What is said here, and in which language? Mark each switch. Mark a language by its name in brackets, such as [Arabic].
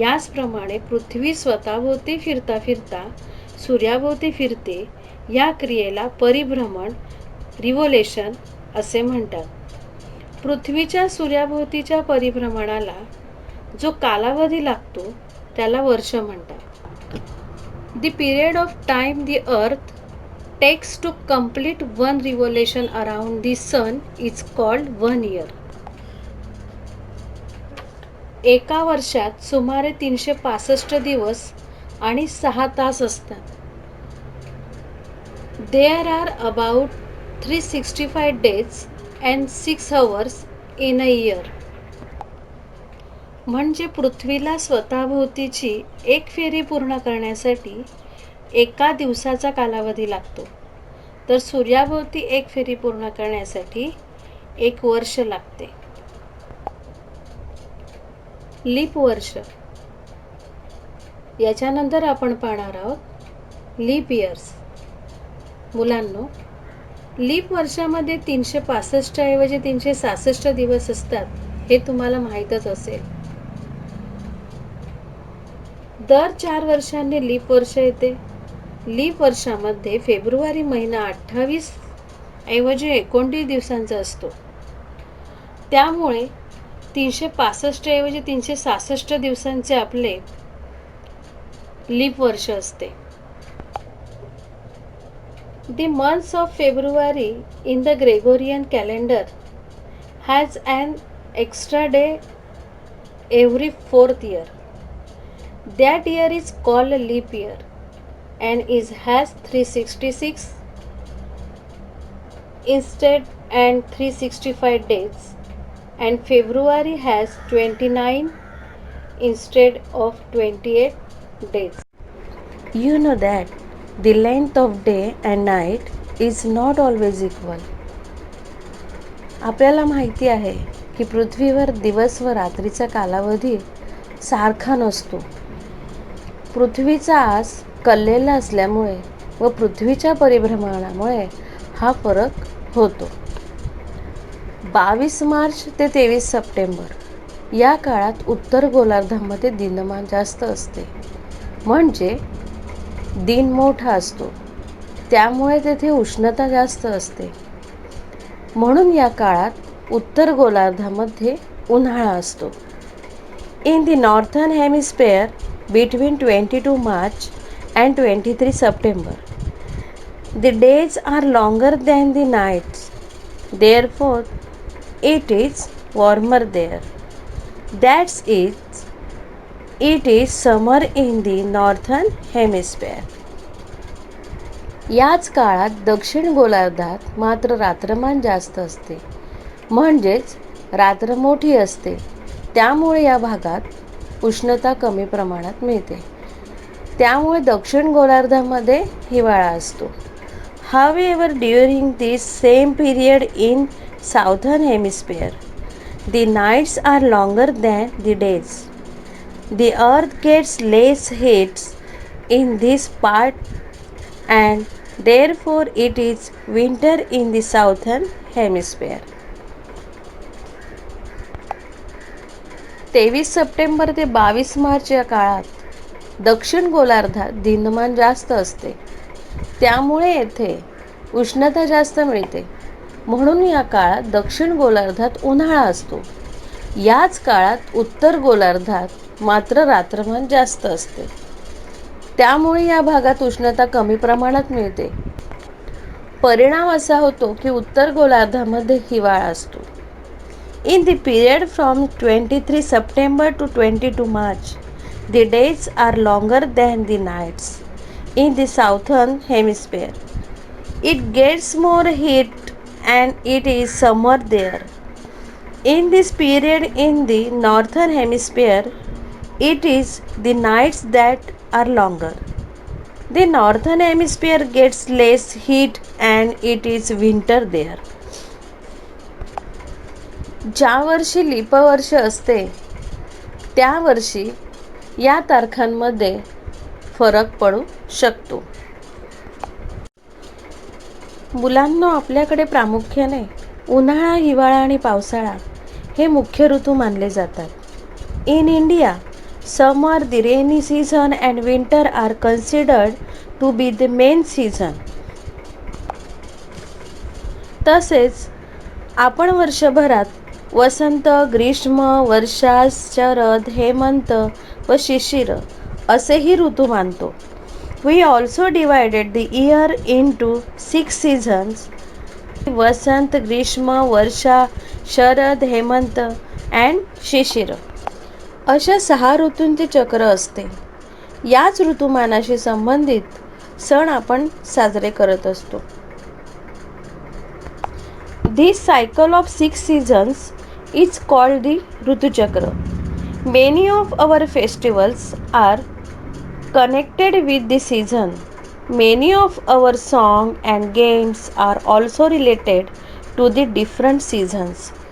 [Marathi] याचप्रमाणे पृथ्वी स्वतःभोवती फिरता फिरता सूर्याभोवती फिरते. या क्रियेला परिभ्रमण रिव्होल्यूशन असे म्हणतात. पृथ्वीच्या सूर्याभोवतीच्या परिभ्रमणाला जो कालावधी लागतो त्याला वर्ष म्हणतात. [English] The period of time the earth takes to complete one revolution around the sun is called 1 year. [Marathi] एका वर्षात सुमारे 365 दिवस आणि 6 तास असतात. [English] There are about 365 days and 6 hours in a year. [Marathi] म्हणजे पृथ्वीला स्वतःभोवतीची एक फेरी पूर्ण करण्यासाठी एका दिवसाचा कालावधी लागतो, तर सूर्याभोवती एक फेरी पूर्ण करण्यासाठी 1 वर्ष लागते. लीप वर्ष. याच्यानंतर आपण पाहणार आहोत लीप इयर्स. मुलांनो, लीप वर्षामध्ये 365 ऐवजी 366 दिवस असतात हे तुम्हाला माहीतच असेल. दर 4 वर्षांनी लीप वर्ष येते. लीप वर्षामध्ये फेब्रुवारी महिना 28 ऐवजी 29 दिवसांचा असतो. त्यामुळे 365 ऐवजी 366 दिवसांचे आपले लीप वर्ष असते. [English] The month of February in the Gregorian calendar has an extra day every 4th year. That year is called a leap year and has 366 instead and 365 days, and February has 29 instead of 28 days. You know that the length of day and night is not always equal. [Marathi] आपल्याला माहिती आहे की पृथ्वीवर दिवस व रात्रीचा कालावधी सारखा नसतो. पृथ्वीचा आस कललेला असल्यामुळे व पृथ्वीच्या परिभ्रमणामुळे हा फरक होतो. 22 मार्च ते 23 सप्टेंबर या काळात उत्तर गोलार्धामध्ये दिनमान जास्त असते, म्हणजे दिन मोठा असतो. त्यामुळे तेथे उष्णता जास्त असते. म्हणून या काळात उत्तर गोलार्धामध्ये उन्हाळा असतो. [English] In the northern hemisphere between 22 March and 23 September, the days are longer than the nights. Therefore, it is warmer there. That's it. It is summer in the northern hemisphere. [Marathi] याच काळात दक्षिण गोलार्धात मात्र रात्रमान जास्त असते, म्हणजेच रात्र मोठी असते. त्यामुळे या भागात उष्णता कमी प्रमाणात मिळते. त्यामुळे दक्षिण गोलार्धामध्ये हिवाळा असतो. [English] However, during this same period in southern hemisphere, the nights are longer than the days. The earth gets less heat in this part and therefore it is winter in the southern hemisphere. [Marathi] 23 September ते 22 मार्च या काळात दक्षिण गोलार्धात दिनमान जास्त असते. त्यामुळे येथे उष्णता जास्त मिळते. म्हणून या काळात दक्षिण गोलार्धात उन्हाळा असतो. याच काळात उत्तर गोलार्धात मात्र रात्रमान जास्त असते. त्यामुळे या भागात उष्णता कमी प्रमाणात मिळते. परिणाम असा होतो की उत्तर गोलार्धामध्ये हिवाळा असतो. [English] In the period from 23 September to 22 March, the days are longer than the nights in the southern hemisphere. It gets more heat and it is summer there. In this period in the northern hemisphere, it is the nights that are longer. The northern hemisphere gets less heat and it is winter there. [Marathi] ज्या वर्षी leaf वर्ष असते त्या वर्षी या तारखांमध्ये फरक पडू शकतो. मुलांनो, आपल्याकडे प्रामुख्याने उन्हाळा, हिवाळा आणि पावसाळा हे मुख्य ऋतू मानले जातात. [English] In India, summer, the rainy season and winter are considered to be the main season. [Marathi] तसेच आपण वर्षभरात वसंत, ग्रीष्म, वर्षा, शरद, हेमंत व शिशिर असेही ऋतू मानतो. [English] We also divided the year into 6 seasons: vasant, grishma, varsha, sharad, hemant and shishir [Marathi] अशा 6 ऋतूंचे चक्र असते. याच ऋतुमानाशी संबंधित सण आपण साजरे करत असतो. [English] This cycle of 6 seasons is called the rituchakra. Many of our festivals are connected with the season. Many of our songs and games are also related to the different seasons.